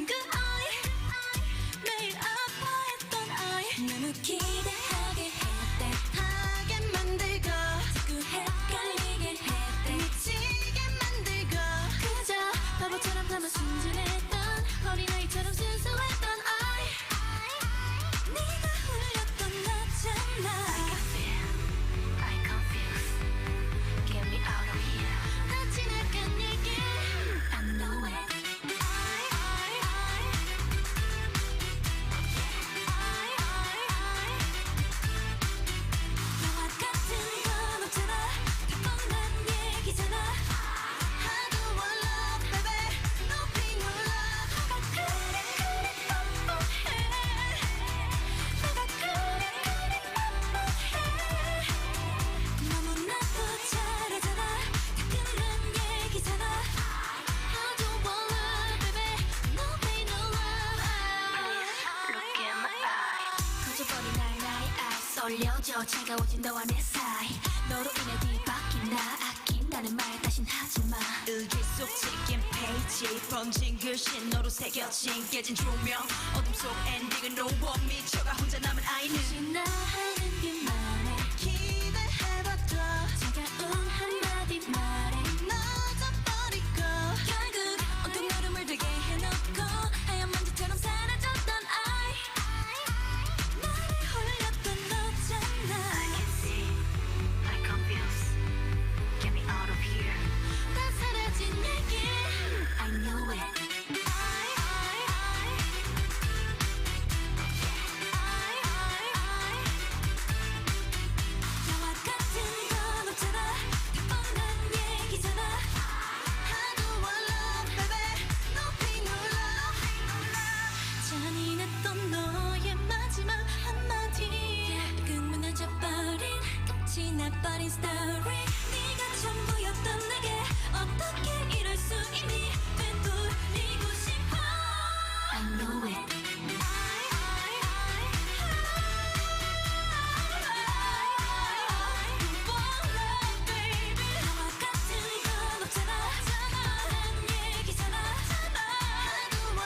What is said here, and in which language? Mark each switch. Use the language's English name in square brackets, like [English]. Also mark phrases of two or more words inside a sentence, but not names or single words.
[Korean] 그 아이 매일 아파했던 아이 너무 기대하게 했대 하게 만들고 자꾸 헷갈리게 했대 미치게 만들고 그저 바보처럼 담아 순진했던 어린아이처럼 순수했던 아이 네가 흘렸던 나잖아 [English] I confused Get me out of here [Korean] 다 지나간 얘기 [English] I know it [Korean] 너와 같은 건 없잖아 다 뻔한 얘기잖아 [English] I don't want love baby No pain no love [Korean] 너가 그리 뻔뻔해 너가 그리 뻔뻔해 너무나도 잘하잖아 다 끝난 얘기잖아 [English] I don't want love baby No pain no love Look in my eye [Korean] 커져버린 날 나의 eyes 올려줘 차가워진 너와 내 사이 너로 인해 뒤바뀐 나 아낀다는 말 다신 하지마 일기 속 찍힌 페이지 번진 글씨 너로 새겨진 깨진 조명 어둠 속 엔딩은 [English] no one [Korean] 미쳐가 혼자 남은 아이는 지나하는 길만에 기대해봤죠 차가운 한마디 말에 늦어버리고 결국 온통 너를 물들게 해놓고 하얀 먼지처럼 사라졌던 아이 나를 홀렸던 너잖아 [English] I can see I confused Get me out of here [Korean] 다 사라진 얘기 [English] I know it [Korean] 너와 같은 건 없잖아 다 뻔한 얘기잖아 [English] I don't want love baby No pain no love [Korean] 잔인했던 너의 마지막 한마디 끝무너져버린 끝이 나버린 스토리 네가 전부였던 내게 어떻게 이럴 수 있니 되돌리고 싶어 [English] I know it [Korean] 너와 같은 건 없잖아 뻔한 얘기잖아 [English] I don't